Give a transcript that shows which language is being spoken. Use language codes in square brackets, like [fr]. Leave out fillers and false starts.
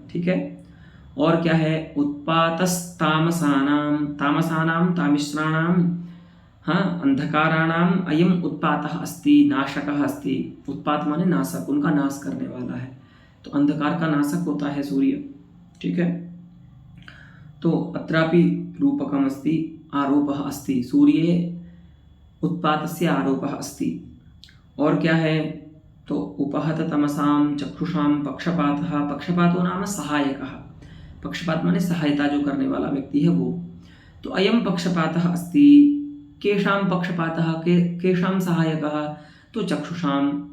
[hi] ठीक है, और क्या है, [sa] उत्पातस्तामसानाम, तामसानाम तामिश्राणाम, हाँ, अंधकाराणाम अयम उत्पातः अस्ति नाशकः अस्ति। [hi] उत्पात माने नाशक, उनका नाश करने वाला है। तो अंधकार का नाशक होता है सूर्य। ठीक है, तो [sa] अत्रापि रूपकम अस्ति, आरोपः अस्ति, सूर्ये उत्पातस्य आरोपः अस्ति। [hi] और क्या है, तो उपहत तमसाम चक्षुषाम पक्षपातः, [sa] पक्षपातो नाम सहायकः, [hi] पक्षपात माने सहायता जो करने वाला व्यक्ति है वो। [sa] तो अयम पक्षपातः अस्ति, केषां पक्षपातः, केषां सहायकः, तो चक्षुषां,